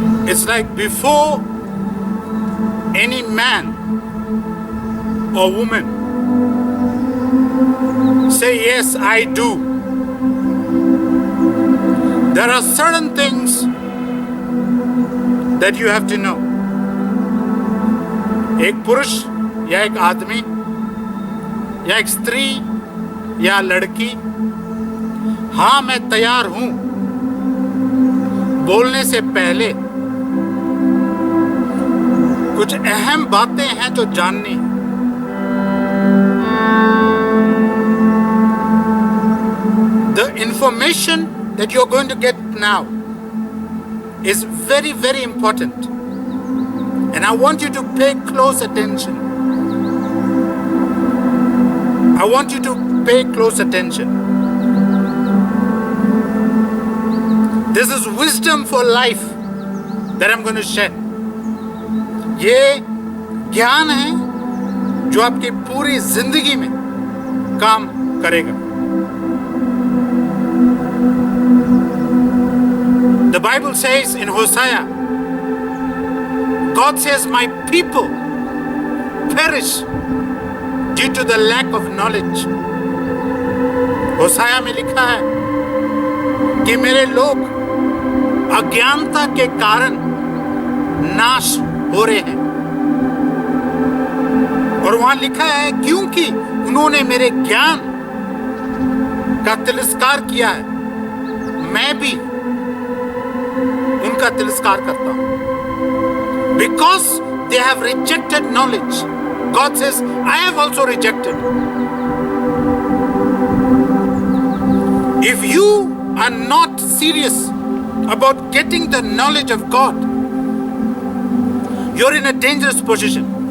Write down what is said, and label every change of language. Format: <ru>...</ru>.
<en>It's like before any man or woman say, yes, I do, there are certain things that you have to know.</en> <hi>एक पुरुष या एक आदमी या एक स्त्री या लड़की, हाँ मैं तैयार हूं बोलने से पहले कुछ अहम बातें हैं जो जाननी है.</hi> <en>The information that you're going to get now is very, very important. And I want you to pay close attention. I want you to pay close attention. This is wisdom for life that I'm going to share.</en> <hi>ये ज्ञान है जो आपकी पूरी जिंदगी में काम करेगा.</hi> <en>The Bible says in Hosea, God says, my people perish due to the lack of knowledge.</en> <hi>होसाया में लिखा है कि मेरे लोग अज्ञानता के कारण नाश हो रहे हैं. और वहां लिखा है क्योंकि उन्होंने मेरे ज्ञान का तिरस्कार किया है, मैं भी उनका तिरस्कार करता हूं.</hi> <en>Because they have rejected knowledge, God says, I have also rejected. If you are not serious about getting the knowledge of God, you're in a dangerous position.</en>